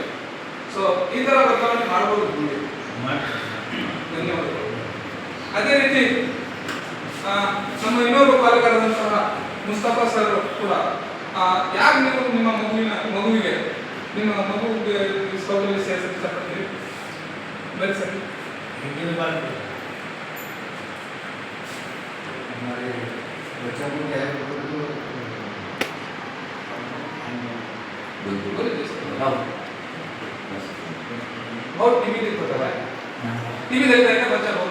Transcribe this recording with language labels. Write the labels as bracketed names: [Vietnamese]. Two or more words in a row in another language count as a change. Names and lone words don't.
[Kannada] ಸೊ ಈ ತರ ಬದಲಾವಣೆ ಮಾಡಬಹುದು. ಧನ್ಯವಾದಗಳು. ಅದೇ ರೀತಿ ನಮ್ಮ ಇನ್ನೊಬ್ಬ ಪಾಲಕರಾದಂತಹ ಮುಸ್ತಫಾ ಸರ್ ಕೂಡ ಯಾಕೆ ನೀವು ನಿಮ್ಮ ಮಗುವಿಗೆ ಸ್ಕೌಟಲ್ಲಿ ಸೇರಿಸಕ್ಕೆ ಇಷ್ಟಪಡ್ತೀರಿ? ಬನ್ನಿ ಸರ್. [Hindi] बहुत टीवी देखता था। टीवी देखता है ना बच्चा बहुत।